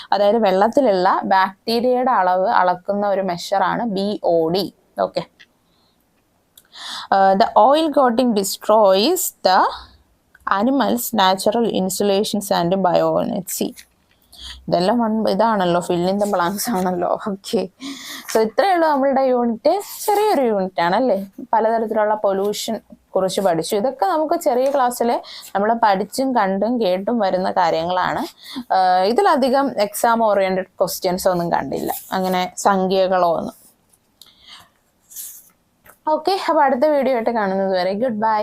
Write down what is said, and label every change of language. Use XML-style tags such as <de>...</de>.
<ml>അതായത് വെള്ളത്തിലുള്ള ബാക്ടീരിയയുടെ അളവ് അളക്കുന്ന ഒരു മെഷറാണ് BOD. Okay.</ml> <en>The oil coating destroys the animals' natural insulations and bioenergy.</en> <ml>ഇതെല്ലാം ഇതാണല്ലോ, ഫിൽ ഇൻ ദ ബ്ലാങ്ക്സ് ആണല്ലോ. ഓക്കെ, സോ ഇത്രയേ ഉള്ളൂ നമ്മളുടെ യൂണിറ്റ്. ചെറിയൊരു യൂണിറ്റ് ആണല്ലേ. പലതരത്തിലുള്ള പൊല്യൂഷൻ കുറിച്ച് പഠിച്ചു. ഇതൊക്കെ നമുക്ക് ചെറിയ ക്ലാസ്സിൽ നമ്മൾ പഠിച്ചും കണ്ടും കേട്ടും വരുന്ന കാര്യങ്ങളാണ്. ഇതിലധികം എക്സാം ഓറിയൻറ്റഡ് ക്വസ്റ്റ്യൻസ് ഒന്നും കണ്ടില്ല, അങ്ങനെ സംഖ്യകളോ ഒന്നും. ഓക്കെ, അപ്പോൾ അടുത്ത വീഡിയോ ആയിട്ട് കാണുന്നത് വരെ ഗുഡ് ബൈ.</ml>